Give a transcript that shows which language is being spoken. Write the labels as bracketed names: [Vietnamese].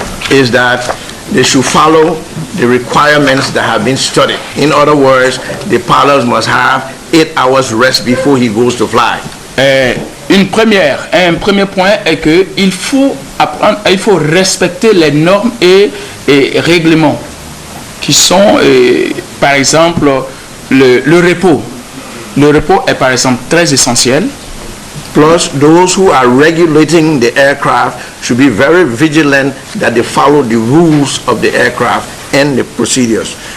[English] is that they should follow the requirements that have been studied. In other words, the pilot must have 8 hours rest before he goes to fly. [French] Un premier point est que il faut respecter les normes et règlements qui sont, par exemple, le repos. Le repos est par exemple très essentiel. [English] Plus, those who are regulating the aircraft should be very vigilant that they follow the rules of the aircraft and the procedures.